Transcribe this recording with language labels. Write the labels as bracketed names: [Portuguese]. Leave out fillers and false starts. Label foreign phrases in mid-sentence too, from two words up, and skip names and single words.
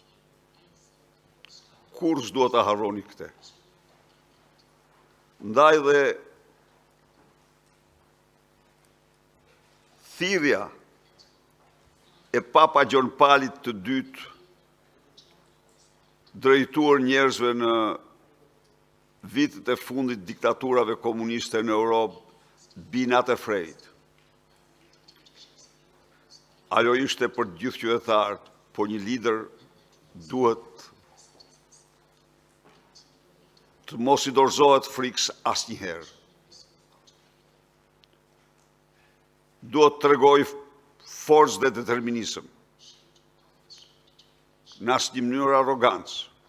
[Albanian] Kur s'duhet ta harroni këtë. Ndaj dhe thirrja e Papa Gjon Palit të dytë, drejtuar njerëzve në vitet e fundit diktaturave komuniste në Europë, [English] be not afraid. [Albanian] Ajo ishte për gjithë qytetarët, por një lider duhet të mos i dorëzohet frikës asnjëherë. Duhet të tregoj forcë dhe determinizëm, në asnjë mënyrë arrogancë.